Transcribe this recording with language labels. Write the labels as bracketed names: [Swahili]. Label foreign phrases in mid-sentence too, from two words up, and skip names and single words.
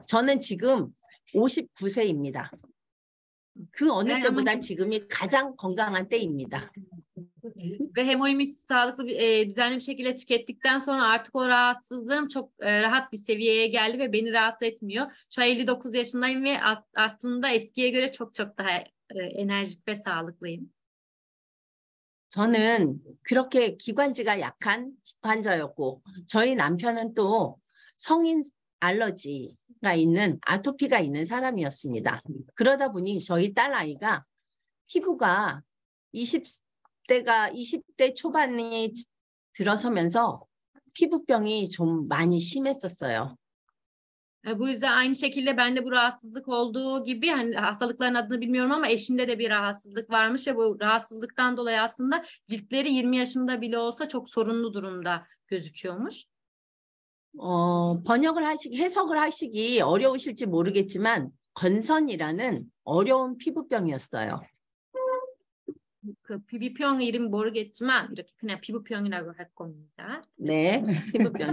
[Korean] 저는 지금 59세입니다. 그 어느 때보다 지금이 가장 건강한 때입니다. [Turkish] Ve hemoimi sağlıklı düzenli bir şekilde tükettikten sonra artık o rahatsızlığım çok rahat bir seviyeye geldi ve beni rahatsız etmiyor. Şu an 59 yaşındayım ve aslında eskiye göre çok çok daha enerjik ve sağlıklıyım. [Korean] 저는 그렇게 기관지가 약한 환자였고 저희 남편은 또 성인 알러지가 있는 아토피가 있는 사람이었습니다. 그러다 보니 저희 딸아이가 피부가 20대 초반이 들어서면서 피부병이 좀 많이 심했었어요. [Turkish] Bu yüzden aynı şekilde bende bu rahatsızlık olduğu gibi hani hastalıkların adını bilmiyorum ama eşinde de bir rahatsızlık varmış ve bu rahatsızlıktan dolayı aslında ciltleri 20 yaşında bile olsa çok sorunlu durumda gözüküyormuş. [Korean] 해석을 하시기 어려우실지 모르겠지만 건선이라는 어려운 피부병이었어요. 그 피부병 이름 모르겠지만 이렇게 그냥 피부병이라고 할 겁니다. 네, 피부병이